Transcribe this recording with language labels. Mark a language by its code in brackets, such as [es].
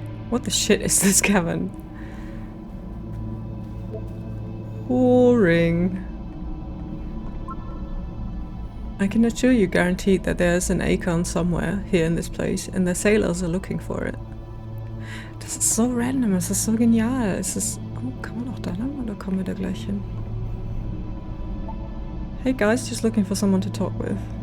[en] What the shit is this cabin? Boring. I can assure you guaranteed that there's an acorn somewhere here in this place and the sailors are looking for it. [de] Das ist so random, es ist so genial. Es ist... Oh, kann man auch da lang oder kommen wir da gleich hin? [en] Hey guys, just looking for someone to talk with.